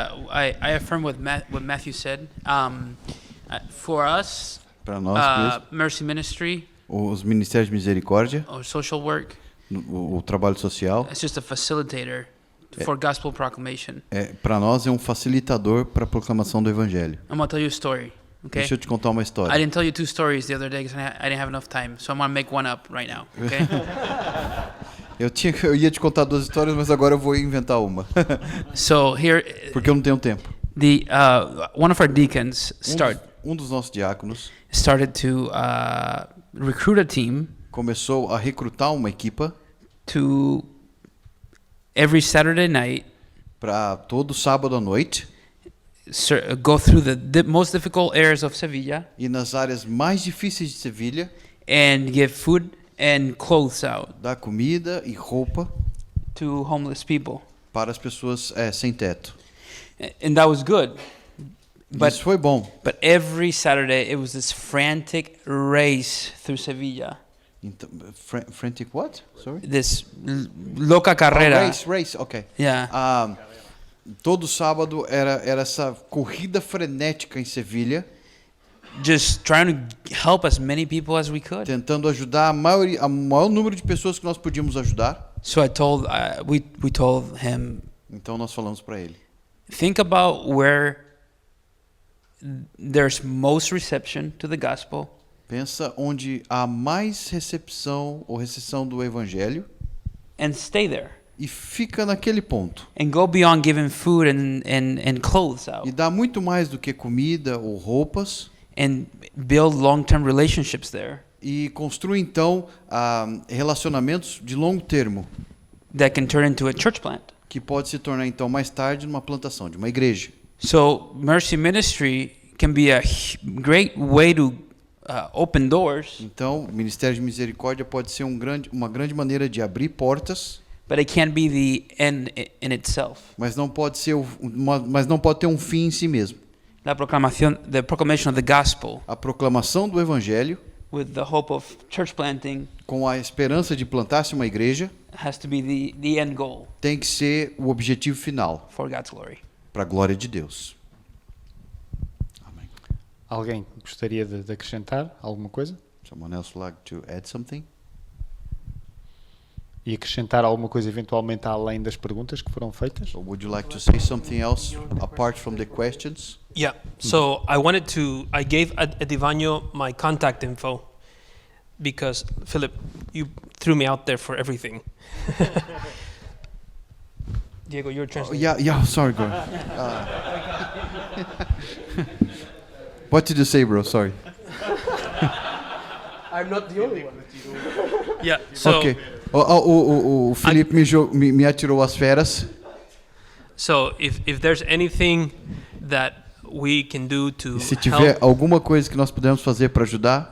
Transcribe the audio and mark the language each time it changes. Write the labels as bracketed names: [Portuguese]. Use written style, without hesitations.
[English] I affirm what Matthew said. For us, [Portuguese] Para nós mesmos, [English] Mercy Ministry, [Portuguese] os ministérios de misericórdia, [English] or social work. [Portuguese] o trabalho social, [English] It's just a facilitator for gospel proclamation. [Portuguese] para nós é um facilitador para a proclamação do evangelho. [English] I'm gonna tell you a story. Okay. [Portuguese] Deixa eu te contar uma [English] I [Portuguese] história. [English] didn't tell you 2 stories the other day because I didn't have enough time. So I'm gonna make one up right now. Okay. [Portuguese] Eu ia te contar 2 histórias, mas agora eu vou inventar uma, [English] So here, [Portuguese] porque eu não tenho tempo. [English] the one of our deacons [Portuguese] Um dos nossos diáconos [English] started to recruit a team [Portuguese] começou a recrutar uma equipa [English] to every Saturday night [Portuguese] para todo sábado à noite [English] go through the most difficult areas of Sevilla [Portuguese] e nas áreas mais difíceis de Sevilha [English] and give food and clothes out [Portuguese] dar comida e roupa [English] to homeless people. [Portuguese] para as pessoas sem teto. [English] And that was good. But [Portuguese] Isso foi bom. [English] But every Saturday it was this frantic race through Sevilla. [Portuguese] Então, [English] frantic what? Sorry? This [Spanish] loca carrera. [English] Race, ok. Yeah. [Portuguese] Todo sábado era essa corrida frenética em Sevilha, [English] Just trying to help as many people as we could. [Portuguese] tentando ajudar a maior número de pessoas que nós podíamos ajudar. [English] So I told we told him, [Portuguese] Então nós falamos para ele: [English] think about where there's most reception to the gospel [Portuguese] pensa onde há mais recepção ou recepção do evangelho [English] and stay there. [Portuguese] e fica naquele ponto. [English] And go beyond giving food and clothes out. [Portuguese] E dá muito mais do que comida ou roupas. [English] And build long-term relationships there [Portuguese] E construa então relacionamentos de longo termo, [English] that can turn into a church plant. [Portuguese] que pode se tornar então mais tarde numa plantação de uma igreja. [English] So Mercy Ministry can be a great way to open doors, [Portuguese] Então, o Ministério de Misericórdia pode ser uma grande maneira de abrir portas, [English] but it can't be the end in itself. [Portuguese] mas não pode ser mas não pode ter um fim em si mesmo. [English] The proclamation of the gospel [Portuguese] A proclamação do evangelho, [English] with the hope of church planting, [Portuguese] com a esperança de plantar-se uma igreja, [English] has to be the end goal [Portuguese] tem que ser o objetivo final, [English] for God's glory. [Portuguese] para a glória de Deus. Amém. Alguém gostaria de acrescentar alguma coisa? [English] Someone else like to add something? [Portuguese] E acrescentar alguma coisa eventualmente além das perguntas que foram feitas? [English] Or would you like to say something else apart from the questions? Yeah. So I gave Edivanio my contact info because Philip, you threw me out there for everything. Diego, you're translating. Yeah, sorry, bro. What did you say, bro? Sorry. I'm not the only one. Yeah. So [Portuguese] Ok. O Felipe me atirou as feras. [English] so if there's anything that we can do to [Portuguese] E se tiver [English] help, [Portuguese] alguma coisa que nós pudermos fazer para ajudar,